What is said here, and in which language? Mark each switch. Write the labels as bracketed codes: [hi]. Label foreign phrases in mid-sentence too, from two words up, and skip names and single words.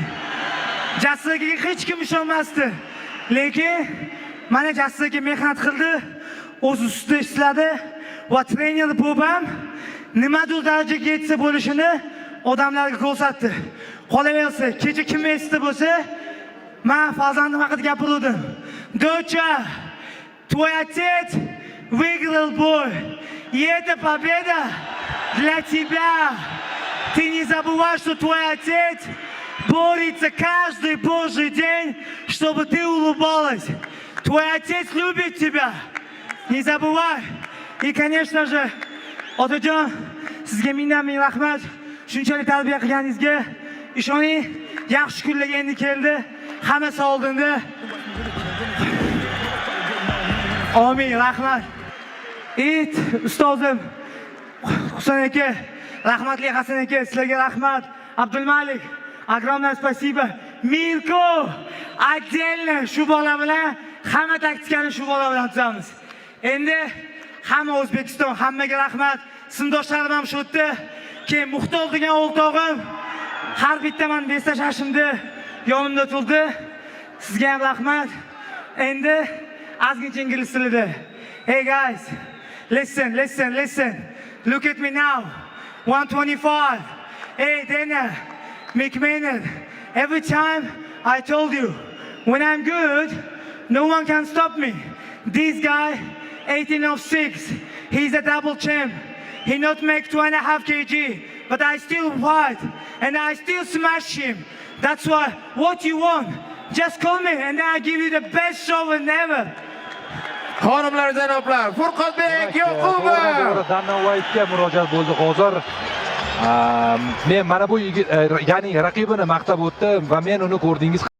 [uz] Jasliga hech kim ishonmasdi. Lekin mana Jasliga mehnat qildi, o'z ustida ishladi va trener bo'lib nimadir darajaga yetsa bo'lishini odamlarga ko'rsatdi. Qolaversa, kecha kim esda bo'lsa, men farzandim haqida gapirdim. [ru] Доча, твой отец выиграл бой. И эта победа для тебя. Ты не забывай, что твой отец борется каждый божий день, чтобы ты улыбалась. Твой отец любит тебя. Не забывай. И, конечно же, [uz] otajon, sizga ming rahmat. Shunchalik tarbiya qilganingizga ishoning, yaxshi kunlar endi keldi. Hammasi oldinda. Amin, rahmat. Ustozim Husan aka, rahmatli Hasan aka, sizlarga rahmat. Abdulmalik, [ru] огромное спасибо. [uz] Mirko, отдельно shu bola bilan hamma taktikani shu bola bilan tuzamiz. Endi hamma O'zbekiston, hammaga rahmat. Sinfdoshlarim ham shu yerda. Keyin Muxtor degan o'rtog'im har bitta men beslashashimda yonimda turdi. Sizga ham rahmat. Endi ozgincha ingliz tilida. [en] Hey guys, listen. Look at me now. 125. Hey Dana, McMahon. Every time I told you, when I'm good, no one can stop me. This guy, 18/6, he's a double champ. He not make 2.5 kg, but I still fight and I still smash him. That's why, what you want? Just call me and then I give you the best show ever. [uz] Xonimlar, janoblar, Furqatbek Yoqubov. Dana White'ga murojaat bo'ldi hozir. Men mana bu yigit, ya'ni raqibini maqtab o'tdi va men uni ko'rdingiz